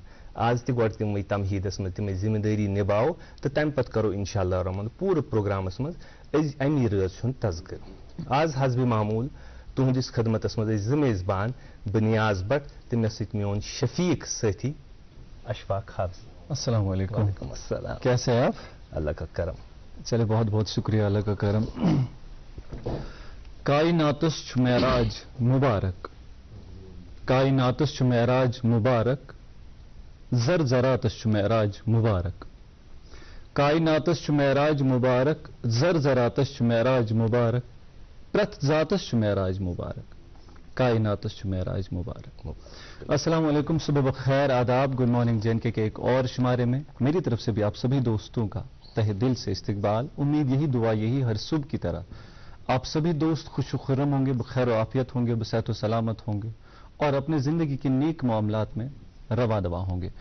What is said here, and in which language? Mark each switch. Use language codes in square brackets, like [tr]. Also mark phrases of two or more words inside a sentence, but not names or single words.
[ks] آز تہِ گۄڈٕ تِمٕے تمہیٖدس منٛز تِمٕے ذمہٕ دٲری نِباوو تہٕ تمہِ پتہٕ کرو [ar] انشاء اللہ الرحمن [ks] پوٗرٕ پروگرامس منٛز أسۍ امی رٲژ ہُنٛد تذکرٕ. آز حسبِ معموٗل تُہنٛدِس خدمتس منٛز ٲسۍ زٕ میزبان بہٕ نیاز بٹ تہٕ مےٚ سۭتۍ میون شفیق سٲتھی اشفاق حافظ. [ar] السلام علیکم. وعلیکم السلام. [ur] کیسے ہیں آپ؟ اللہ کا کرم. چلے بہت بہت شکریہ اللہ کا کرم. [ks] کائناتس چھُ معراج مبارک کائناتس چھُ معراج مبارک زر زراتس چھُ معراج مبارک کائناتس چھُ معراج مبارک زر زراتس چھُ معراج مبارک پرٛٮ۪تھ ذاتس چھُ معراج مبارک کائناتس چھُ معراج مبارک. [ar] السلام علیکم، [ur] صبح بخیر، آداب، [en] good morning [ur] JNK کے ایک اور شمارے میں میری طرف سے بھی آپ سبھی دوستوں کا تہ دل سے استقبال. امید یہی دعا یہی ہر صبح کی طرح آپ سبھی دوست خوش و خرم ہوں گے، بخیر و عافیت ہوں گے، بصحت و سلامت ہوں گے اور اپنے زندگی کے نیک معاملات میں روا دوا ہوں گے.